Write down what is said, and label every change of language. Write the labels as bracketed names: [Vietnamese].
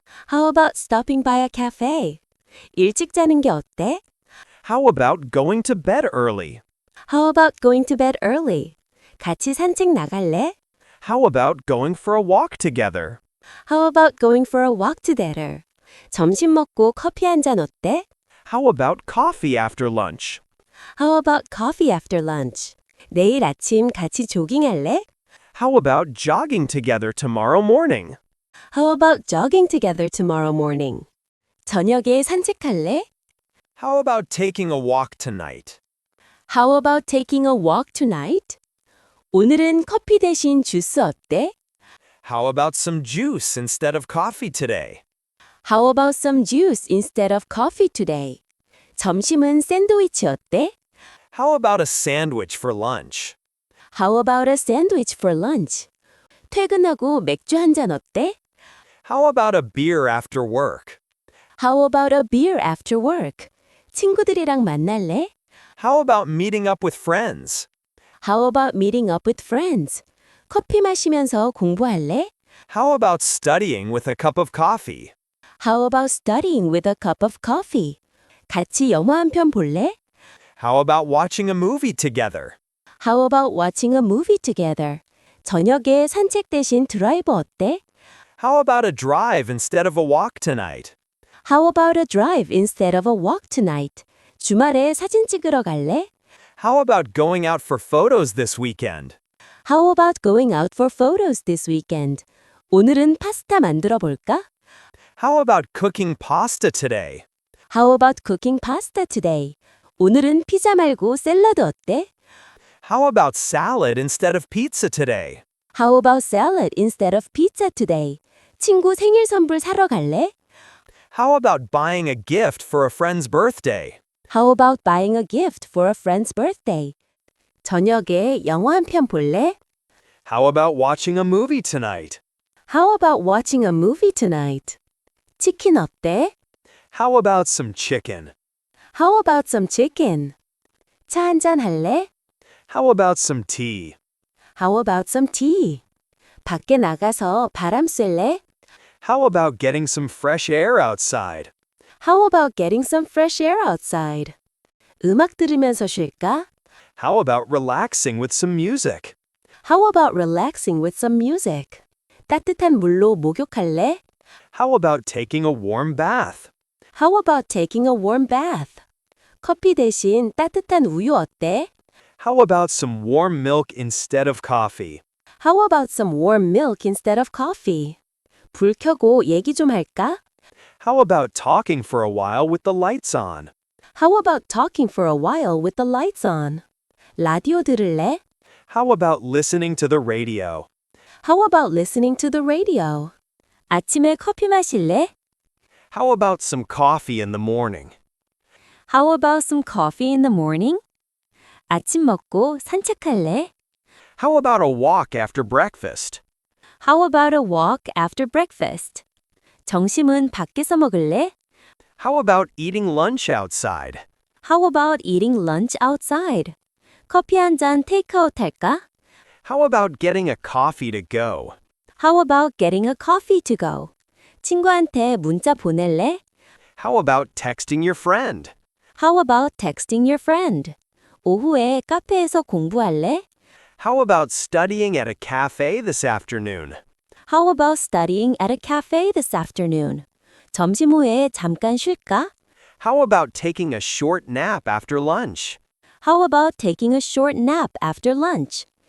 [English] How about stopping by a cafe? [Korean] 일찍 자는 게 어때? [English] How about going to bed early? How about going to bed early? [Korean] 같이 산책 나갈래? [English] How about going for a walk together? How about going for a walk together? [Korean] 점심 먹고 커피 한 잔 어때? [English] How about coffee after lunch? How about coffee after lunch? [Korean] 내일 아침 같이 조깅할래? [English] How about jogging together tomorrow morning? How about jogging together tomorrow morning? [Korean] 저녁에 산책할래? [English] How about taking a walk tonight? How about taking a walk tonight? [Korean] 오늘은 커피 대신 주스 어때? [English] How about some juice instead of coffee today? How about some juice instead of coffee today? [Korean] 점심은 샌드위치 어때? [English] How about a sandwich for lunch? How about a sandwich for lunch? [Korean] 퇴근하고 맥주 한 잔 어때? [English] How about a beer after work? How about a beer after work? [Korean] 친구들이랑 만날래? [English] How about meeting up with friends? How about meeting up with friends? [Korean] 커피 마시면서 공부할래? [English] How about studying with a cup of coffee? How about studying with a cup of coffee? [Korean] 같이 영화 한 편 볼래? [English] How about watching a movie together? How about watching a movie together? [Korean] 저녁에 산책 대신 드라이브 어때? [English] How about a drive instead of a walk tonight? How about a drive instead of a walk tonight? [Korean] 주말에 사진 찍으러 갈래? [English] How about going out for photos this weekend? How about going out for photos this weekend? [Korean] 오늘은 파스타 만들어 볼까? [English] How about cooking pasta today? How about cooking pasta today? [Korean] 오늘은 피자 말고 샐러드 어때? [English] How about salad instead of pizza today? How about salad instead of pizza today? [Korean] 친구 생일 선물 사러 갈래? [English] How about buying a gift for a friend's birthday? How about buying a gift for a friend's birthday? [Korean] 저녁에 영화 한 편 볼래? [English] How about watching a movie tonight? How about watching a movie tonight? [Korean] 치킨 어때? [English] How about some chicken? How about some chicken? [Korean] 차 한 잔 할래? [English] How about some tea? How about some tea? [Korean] 밖에 나가서 바람 쐴래? [English] How about getting some fresh air outside? How about getting some fresh air outside? [Korean] 음악 들으면서 쉴까? [English] How about relaxing with some music? How about relaxing with some music? [Korean] 따뜻한 물로 목욕할래? [English] How about taking a warm bath? How about taking a warm bath? [Korean] 커피 대신 따뜻한 우유 어때? [English] How about some warm milk instead of coffee? How about some warm milk instead of coffee? [Korean] 불 켜고 얘기 좀 할까? [English] How about talking for a while with the lights on? How about talking for a while with the lights on? [Korean] 라디오 들을래? [English] How about listening to the radio? How about listening to the radio? [Korean] 아침에 커피 마실래? [English] How about some coffee in the morning? How about some coffee in the morning? [Korean] 아침 먹고 산책할래? [English] How about a walk after breakfast? How about a walk after breakfast? [Korean] 점심은 밖에서 먹을래? [English] How about eating lunch outside? How about eating lunch outside? [Korean] 커피 한 잔 테이크아웃 할까? [English] How about getting a coffee to go? How about getting a coffee to go? [Korean] 친구한테 문자 보낼래? [English] How about texting your friend? How about texting your friend? [Korean] 오후에 카페에서 공부할래? [English] How about studying at a cafe this afternoon? How about studying at a cafe this afternoon? [Korean] 점심 후에 잠깐 쉴까? [English] How about taking a short nap after lunch? How about taking a short nap after lunch?